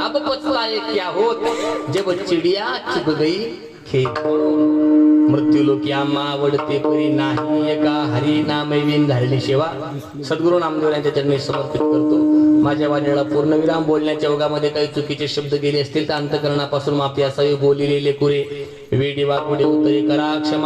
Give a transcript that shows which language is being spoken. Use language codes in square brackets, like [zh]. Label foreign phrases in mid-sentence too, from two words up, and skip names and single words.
[hi] अब पछताए क्या होत जब चिडिया चुक गई खेत. [mr] मृत्यूलोकी आम्हा आवडते परी नाही एका हरी नामविन झालेली सेवा सद्गुरू नामदेव यांच्या चरणी समर्पित करतो. माझ्या वाणीला पूर्णविराम. बोलण्याच्या ओघामध्ये काही चुकीचे शब्द गेले असतील तर अंतकरणापासून माफी असावी. बोलिलेले कुरे वेडी वाकुडे उत्तरे करा क्षमा.